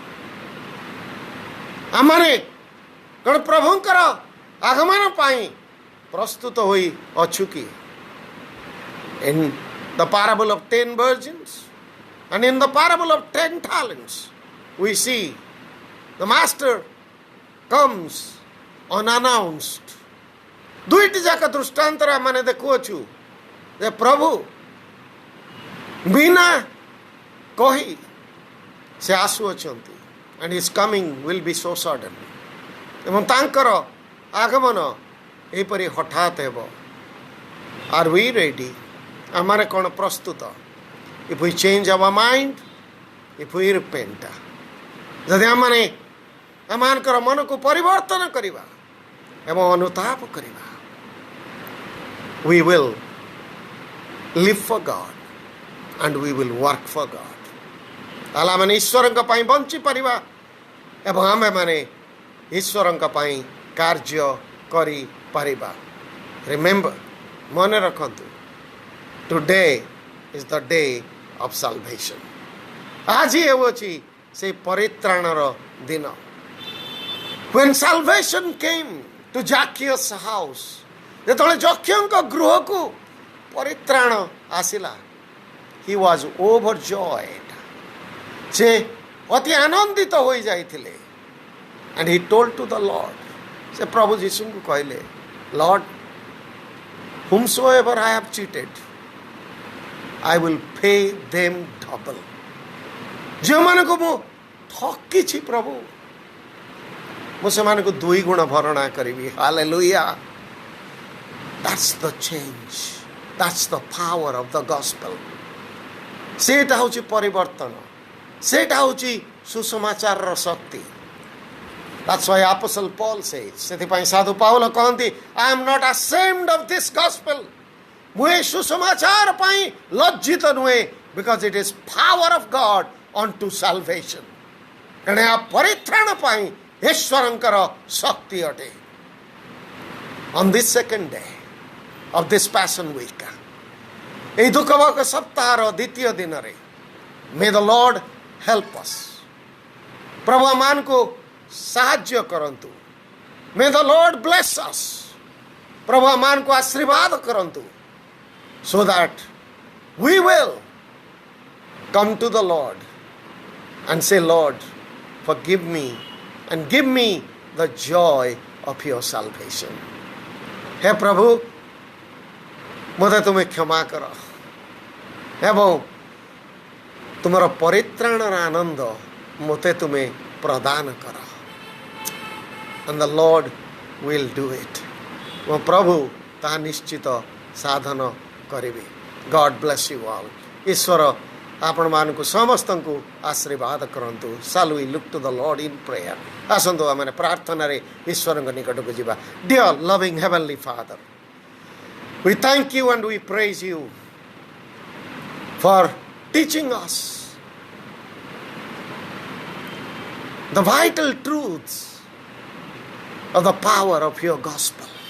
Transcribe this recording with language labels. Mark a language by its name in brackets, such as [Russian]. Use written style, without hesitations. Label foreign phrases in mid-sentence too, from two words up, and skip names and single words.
[Odia] ଆମମାନେ କ'ଣ ପ୍ରଭୁଙ୍କର ଆଗମନ ପାଇଁ ପ୍ରସ୍ତୁତ ହୋଇ ଅଛୁ କି? [English] In the parable of 10 virgins and in the parable of 10 talents, we see the master comes unannounced. [Odia] ଦୁଇଟି ଯାକ ଦୃଷ୍ଟାନ୍ତରେ ଆମେ ଦେଖୁଅଛୁ ଯେ ପ୍ରଭୁ ବିନା କହି ସେ ଆସୁଅଛନ୍ତି, [English] and his coming will be so sudden. [Odia] ଏବଂ ତାଙ୍କର ଆଗମନ ଏହିପରି ହଠାତ୍ ହେବ. [English] Are we ready? [Odia] ଆମମାନେ କ'ଣ ପ୍ରସ୍ତୁତ? [English] If we change our mind, if we repent, [Odia] ଯଦି ଆମମାନେ ଆମମାନଙ୍କର ମନକୁ ପରିବର୍ତ୍ତନ କରିବା ଏବଂ ଅନୁତାପ କରିବା, [English] we will live for God and we will work for God. [Odia] ତାହେଲେ ଆମମାନେ ଈଶ୍ୱରଙ୍କ ପାଇଁ ବଞ୍ଚିପାରିବା ଏବଂ ଆମେମାନେ ଈଶ୍ୱରଙ୍କ ପାଇଁ କାର୍ଯ୍ୟ କରିପାରିବା. Remember, ମନେ ରଖନ୍ତୁ, [English] today is the day of salvation. [Odia] ଆଜି ହେଉଅଛି ସେହି ପରିତ୍ରାଣର ଦିନ. [English] When salvation came to Zacchaeus' house, [Odia] ଯେତେବେଳେ ଜକ୍ଷଙ୍କ ଗୃହକୁ ପରିତ୍ରାଣ ଆସିଲା, [English] he was overjoyed. [Odia] ସେ ଅତି ଆନନ୍ଦିତ ହୋଇଯାଇଥିଲେ. [English] And he told to the Lord, [Odia] ସେ ପ୍ରଭୁ ଯୀଶୁଙ୍କୁ କହିଲେ, [English] Lord, whomsoever I have cheated, I will pay them double. [Odia] ଯେଉଁମାନଙ୍କୁ ମୁଁ ଠକିଛି ପ୍ରଭୁ, ମୁଁ ସେମାନଙ୍କୁ 2 ଗୁଣ ଭରଣା କରିବି. [English] Hallelujah. That's the change. That's the power of the gospel. [Odia] ସେଇଟା ହେଉଛି ପରିବର୍ତ୍ତନ. ସେଇଟା ହେଉଛି ସୁସମାଚାରର ଶକ୍ତି. [English] That's why Apostle Paul says, [Odia] ସେଥିପାଇଁ ସାଧୁ ପାଉଲ କହନ୍ତି, [English] I am not ashamed of this gospel. [Odia] ମୁଁ ଏ ସୁସମାଚାର ପାଇଁ ଲଜ୍ଜିତ ନୁହେଁ, [English] because it is power of God unto salvation. [Odia] କାରଣ ଏହା ପରିତ୍ରାଣ ପାଇଁ ଈଶ୍ୱରଙ୍କର ଶକ୍ତି ଅଟେ. [English] On this second day of this Passion week, [Odia] ଏହି ଦୁଃଖଭୋଗ ସପ୍ତାହର ଦ୍ୱିତୀୟ ଦିନରେ, [English] may the Lord help us [Odia] ପ୍ରଭୁ ଆମକୁ ସାହାଯ୍ୟ କରନ୍ତୁ. [English] May the Lord bless us. [Odia] ପ୍ରଭୁ ଆମକୁ ଆଶୀର୍ବାଦ କରନ୍ତୁ, [English] so that we will come to the Lord and say, Lord, forgive me and give me the joy of your salvation. [Odia] ହେ ପ୍ରଭୁ, ମତେ ତୁମେ କ୍ଷମା କର ଏବଂ ତୁମର ପରିତ୍ରାଣର ଆନନ୍ଦ ମତେ ତୁମେ ପ୍ରଦାନ କର. [English] And the Lord will do it. [Odia] ଓ ପ୍ରଭୁ ତା ନିଶ୍ଚିତ ସାଧନ କରିବେ. [English] God bless you all. [Odia] ଈଶ୍ୱର ଆପଣ ମାନଙ୍କୁ ସମସ୍ତଙ୍କୁ ଆଶୀର୍ବାଦ କରନ୍ତୁ. [English] Shall we look to the Lord in prayer? [Odia] ଆସନ୍ତୁ ଆମେ ପ୍ରାର୍ଥନା ରେ ଈଶ୍ୱରଙ୍କ ନିକଟକୁ ଯିବା. [English] Dear loving heavenly Father, we thank you and we praise you for teaching us the vital truths of the power of your gospel.